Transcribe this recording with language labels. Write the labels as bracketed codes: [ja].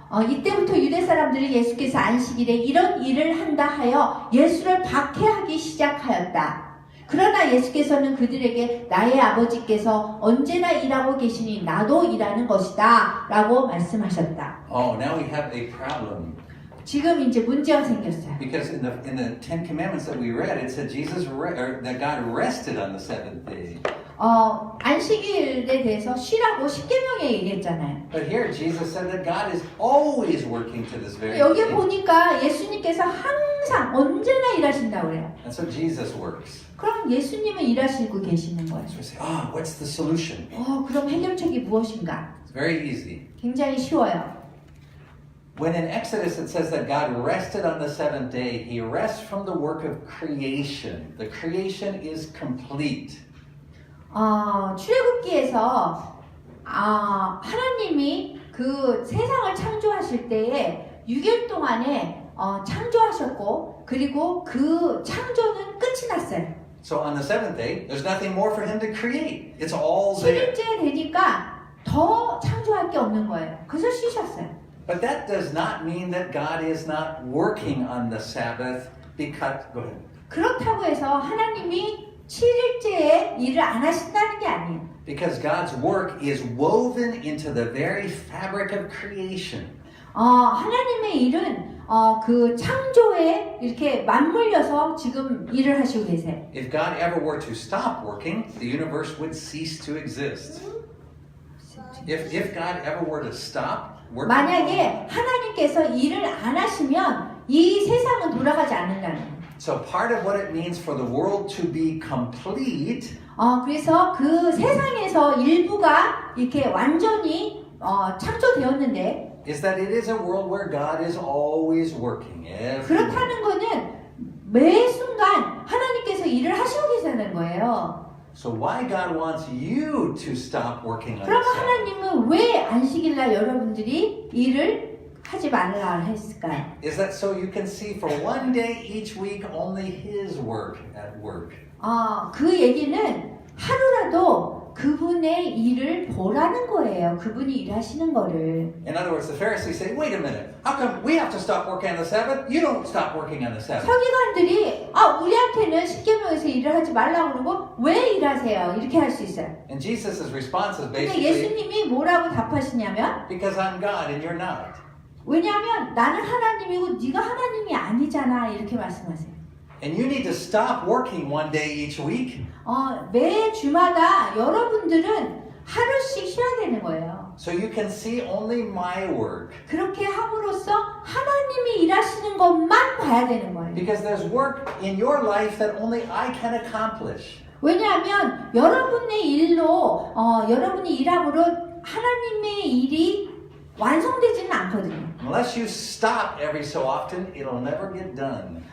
[ko] 이때부터 유대 사람들이 예수께서 안식일에 이런 일을 한다 하여 예수를 박해하기 시작하였다. 그러나 예수께서는 그들에게 나의 아버지께서 언제나 일하고 계시니 나도 일하는 것이다 라고 말씀하셨다. [en] Oh, now we have a problem. [ko] 지금 이제 문제가 생겼어요. [en] Because in the Ten Commandments that we read, it said that God rested on the seventh day. [ko] 안식일에 대해서 쉬라고 십계명에 얘기했잖아요. [en] But here Jesus said that God is always working to this very [ko] 여기 [en] day. [ko] 보니까 예수님께서 항상 언제나 일하신다고 그래요. [en] And so Jesus works. [ko] 그럼 예수님은 일하시고 계시는 거예요. [en] So we say, what's the solution? [ko] 그럼 해결책이 무엇인가? [en] It's very easy. [ko] 굉장히 쉬워요. [en] When in Exodus it says that God rested on the seventh day, he rests from the work of creation. The creation is complete. [ko] 출애굽기에서 하나님이 그 세상을 창조하실 때에 6일 동안에 창조하셨고 그리고 그 창조는 끝이 났어요. [en] So on the seventh day, there's nothing more for him to create. It's all there. [ko] 7일째 되니까 더 창조할 게 없는 거예요. 그래서 쉬셨어요. [en] But that does not mean that God is not working on the Sabbath because, go ahead. [ko] 그렇다고 해서 하나님이 7일째에 일을 안 하신다는 게 아니에요. [en] Because God's work is woven into the very fabric of creation. [ko] 하나님의 일은 그 창조에 이렇게 맞물려서 지금 일을 하시고 계세요. [en] If God ever were to stop working, the universe would cease to exist. If God ever were to stop working, [ko] 만약에 하나님께서 일을 안 하시면 이 세상은 돌아가지 않는다는 거예요. [en] so part of what it means for the world to be complete [ko] 그래서 그 세상에서 일부가 이렇게 완전히 창조되었는데 [en] is that it is a world where God is always working. [ko] 그렇다는 거는 매 순간 하나님께서 일을 하시고 계시는 거예요. [en] So why God wants you to stop working on the [ko] 그러면 [en] Sabbath? [ko] 하나님은 왜 안식일날 여러분들이 일을 하지 말라 했을까요? [en] Is that so you can see for one day each week only His work at work? [ko] 그 얘기는 하루라도 그분의 일을 보라는 거예요. 그분이 일하시는 거를. [en] In other words, the Pharisees say, wait a minute, how come we have to stop working on the Sabbath? You don't stop working on the Sabbath. [ko] 서기관들이 우리한테는 십계명에서 일을 하지 말라고 그러고 왜 일하세요? 이렇게 할 수 있어요. [en] And Jesus' response is [ko] 근데 [en] basically, [ko] 예수님이 뭐라고 답하시냐면 [en] because I'm God and you're not. [ko] 왜냐하면 나는 하나님이고 네가 하나님이 아니잖아 이렇게 말씀하세요. [en] And you need to stop working one day each week [ko] 매 주마다 여러분들은 하루씩 쉬어야 되는 거예요. [en] so you can see only my work. [ko] 그렇게 함으로써 하나님이 일하시는 것만 봐야 되는 거예요. [en] Because there's work in your life that only I can accomplish. [ko] 왜냐하면 여러분의 일로 여러분이 일함으로 하나님의 일이 완성되지는 않거든요. [en] Unless you stop every so often, it'll never get done.